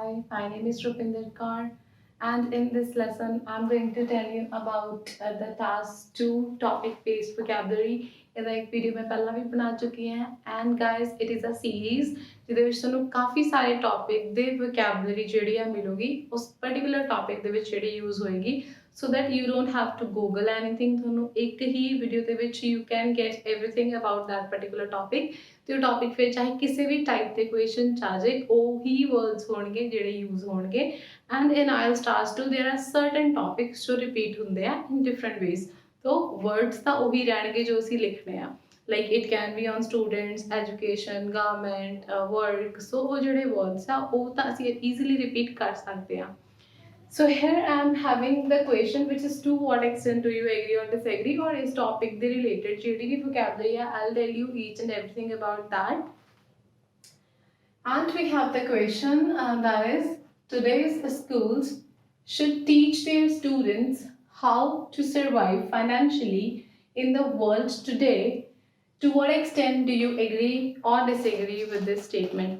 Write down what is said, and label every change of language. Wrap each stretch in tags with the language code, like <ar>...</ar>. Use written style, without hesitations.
<en>my name is Rupinder Kaur, and in this lesson, I'm going to tell you about the task 2 topic based vocabulary.</en> <pa>ਇਹਦਾ ਇੱਕ video ਮੈਂ ਪਹਿਲਾਂ ਵੀ ਬਣਾ ਚੁੱਕੀ ਹਾਂ</pa> <en>and guys it is a series</en> <pa>ਜਿਹਦੇ ਵਿੱਚ ਤੁਹਾਨੂੰ ਕਾਫੀ ਸਾਰੇ ਟੌਪਿਕ ਦੇ ਵੋਕੈਬਲਰੀ ਜਿਹੜੀ ਆ ਮਿਲੂਗੀ ਉਸ ਪਰਟੀਕੂਲਰ ਟੌਪਿਕ ਦੇ ਵਿੱਚ ਜਿਹੜੀ ਯੂਜ਼ ਹੋਏਗੀ</pa> <en>so that you don't have to google anything</en> <pa>ਤੁਹਾਨੂੰ ਇੱਕ ਹੀ ਵੀਡੀਓ ਦੇ ਵਿੱਚ</pa> <en>you can get everything about that particular topic</en> <pa>ਤੇ ਉਹ ਟੌਪਿਕ ਫਿਰ ਚਾਹੇ ਕਿਸੇ ਵੀ ਟਾਈਪ ਦੇ ਕੁਐਸਚਨ ਚ ਆ ਜਾਏ ਉਹੀ ਵਰਡਸ ਹੋਣਗੇ ਜਿਹੜੇ ਯੂਜ਼ ਹੋਣਗੇ</pa> <en>and in IELTS task 2 there are certain topics</en> <pa>ਜੋ ਰਿਪੀਟ ਹੁੰਦੇ ਆ</pa> <en>in different ways तो words</en> <pa>ਤਾਂ ਉਹੀ ਰਹਿਣਗੇ ਜੋ ਅਸੀਂ ਲਿਖਣੇ ਆ</pa> <en>like it can be on students education government work so</en> <pa>ਉਹ ਜਿਹੜੇ ਵਰਡਸ ਆ ਉਹ ਤਾਂ ਅਸੀਂ ਈਜ਼ੀਲੀ ਰਿਪੀਟ ਕਰ ਸਕਦੇ ਆ</pa> <en>So here I am having the question which is to what extent do you agree or disagree or is topic the related</en> <pa>ਜਿਹੜੀ ਵੀ</pa> <en>vocabulary ਆ I'll tell you each and everything about that. And we have the question that is today's schools should teach their students how to survive financially in the world today. To what extent do you agree or disagree with this statement?</en>